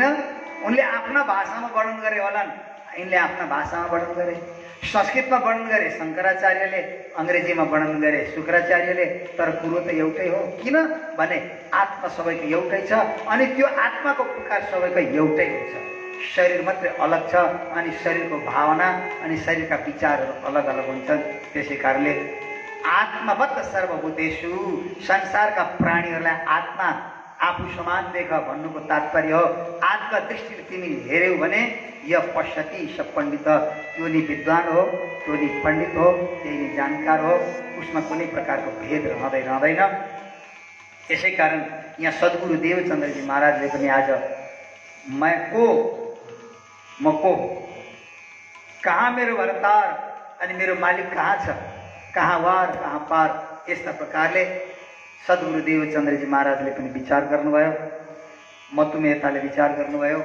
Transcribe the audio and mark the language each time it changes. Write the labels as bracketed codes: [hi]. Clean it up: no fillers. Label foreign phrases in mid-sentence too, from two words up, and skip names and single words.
[ne] उनले आफ्ना भाषामा वर्णन गरे होलान्, यिनले आफ्ना भाषामा वर्णन गरे, संस्कृतमा वर्णन गरे शङ्कराचार्यले, अङ्ग्रेजीमा वर्णन गरे शुक्राचार्यले, तर कुरो त एउटै हो। किन भने आत्मा सबैको एउटै छ अनि त्यो आत्माको पुकार सबैको एउटै हुन्छ। शरीर मात्रै अलग छ अनि शरीरको भावना अनि शरीरका विचारहरू अलग अलग हुन्छन्। त्यसै कारणले [sa] आत्मवत् सर्वभूतेषु, [ne] संसारका प्राणीहरूलाई आत्मा आफू समान देख भन्नुको तात्पर्य हो आत्मा दृष्टिले तिमी हेऱ्यौ भने [sa] य पश्यति स पण्डित, [ne] त्यो नि विद्वान हो, त्यो नि पण्डित हो, त्यही नि जानकार हो, उसमा कुनै प्रकारको भेद रहँदैन। यसै कारण यहाँ सद्गुरु देवचन्द्रजी महाराजले पनि आज म को, कहाँ मेरो भरतार अनि मेरो मालिक कहाँ छ, कहाँ वार कहाँ पार, यस्ता प्रकारले सद्गुरु देवचन्द्रजी महाराजले पनि विचार गर्नुभयो, मतुमेताले विचार गर्नुभयो।